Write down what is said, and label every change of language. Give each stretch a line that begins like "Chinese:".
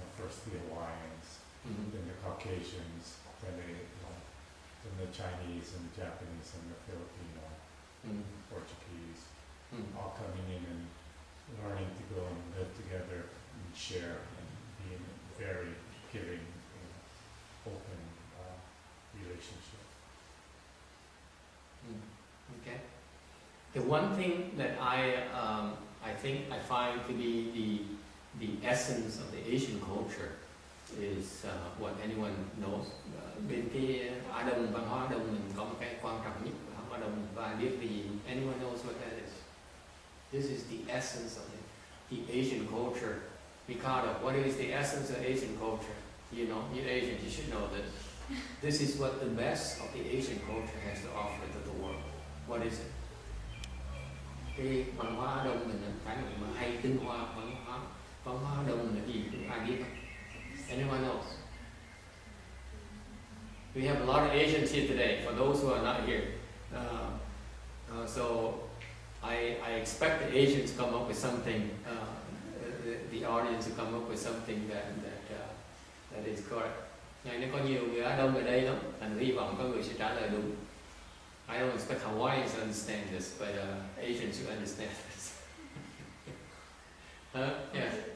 English: First the Hawaiians, then the Caucasians, then the Chinese and the Japanese and the Filipino, Portuguese, all coming in and learning to go and live together and share and be in a very giving, open relationship. Okay. The one thing that I think I find to be the essence of the Asian culture is what anyone knows.
Vietnamese: Bên cái Á Đông, văn hóa Á Đông mình có một cái quan trọng nhất của Á Đông và ai biết gì.
English: Anyone knows what that is? This is the essence of the Asian culture. Ricardo, what is the essence of Asian culture? You know, you're Asian, you should know that this is what the best of the Asian culture has to offer to the world. What is it?
Vietnamese: Cái văn hóa Á Đông mình, cái mà hay tinh hoa văn hóa Á Đông là gì? Ai biết không?
English: Anyone else? We have a lot of Asians here today, for those who are not here. So I expect the Asians to come up with something, the audience to come up with something that is correct.
Vietnamese: Ngày nay có nhiều người Á Đông ở đây lắm, thành hy vọng có người sẽ trả lời đúng.
English: I don't expect Hawaiians to understand this, but Asians should understand this. Yeah.